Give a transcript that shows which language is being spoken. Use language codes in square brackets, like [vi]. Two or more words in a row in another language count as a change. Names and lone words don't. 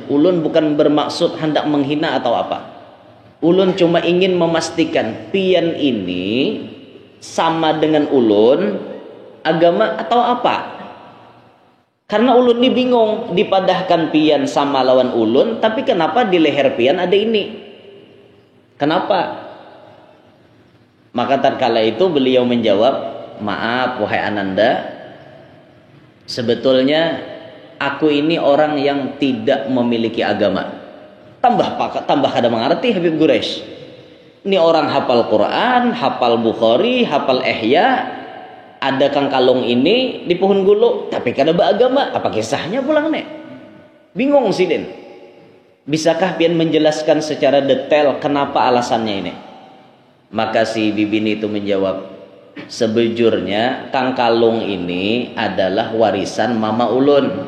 [bjn] Ulun bukan bermaksud hendak menghina atau apa. Ulun cuma ingin memastikan pian ini sama dengan ulun agama atau apa. Karena ulun ini bingung, dipadahkan pian sama lawan ulun, tapi kenapa di leher pian ada ini? Kenapa? [id] Maka tatkala itu beliau menjawab, maaf wahai Ananda, sebetulnya aku ini orang yang tidak memiliki agama. [bjn] Tambah kada mengerti Habib Quraisy. Ini orang hafal Quran, hafal Bukhari, hafal Ihya, ada kang kalung ini di pohon gulu, tapi kada beragama. Apa kisahnya pulang nek? Bingung sidin. Bisakah pian menjelaskan secara detail kenapa alasannya ini? Maka si bibini itu menjawab, sebujurnya kang kalung ini adalah warisan mama ulun.